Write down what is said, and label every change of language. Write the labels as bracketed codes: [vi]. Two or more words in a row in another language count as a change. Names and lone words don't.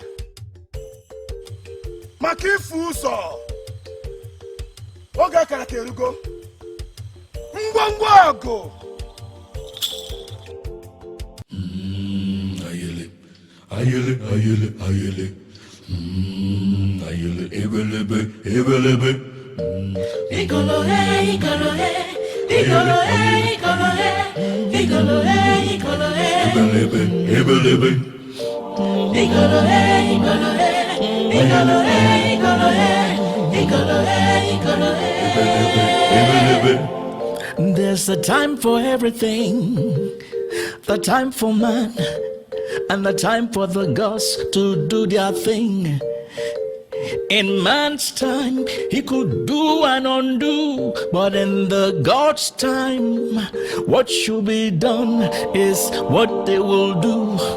[ig] Makifu ụzọ. Oge kara ka erugo. Ngwongwo ọgụ. Ayele. Ayele, ayele, ayele. Ayele, ebelebe, ebelebe. Igolo he, igolo he. Igolo he, igolo he. Igolo he, igolo he. Ebelebe, ebelebe. Igolo he, igolo he. Igolo he, igolo he. Igolo he, igolo he. Ebelebe. [en] There's a time for everything, the time for man, and the time for the gods to do their thing. In man's time, he could do and undo, but in the God's time, what should be done is what they will do.